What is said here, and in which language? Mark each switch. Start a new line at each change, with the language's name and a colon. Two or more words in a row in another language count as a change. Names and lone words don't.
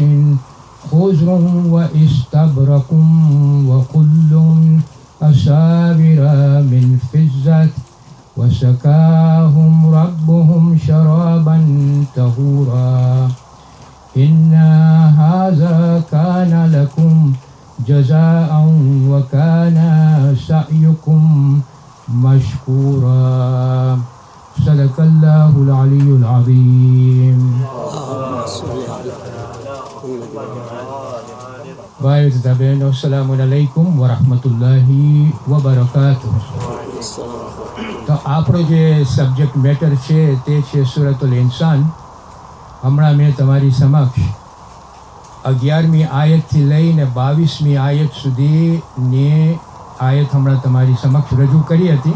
Arabic: خضر واستبرق وكل أساور من فضة وسقاهم ربهم شرابا طهورا إن هذا كان لكم جزاء وكان سعيكم مشكورا صدق الله العلي العظيم.
Gujarati: ભાઈ તથા બહેનો,
Arabic: السلام عليكم ورحمة الله وبركاته.
Gujarati: તો આપણો જે
English: subject matter
Gujarati: છે તે છે સૂરતુલ ઇન્સાન. હમણાં મેં તમારી સમક્ષ 11મી આયતથી લઈને 22મી આયત સુધીની આયત હમણાં તમારી સમક્ષ રજૂ કરી હતી.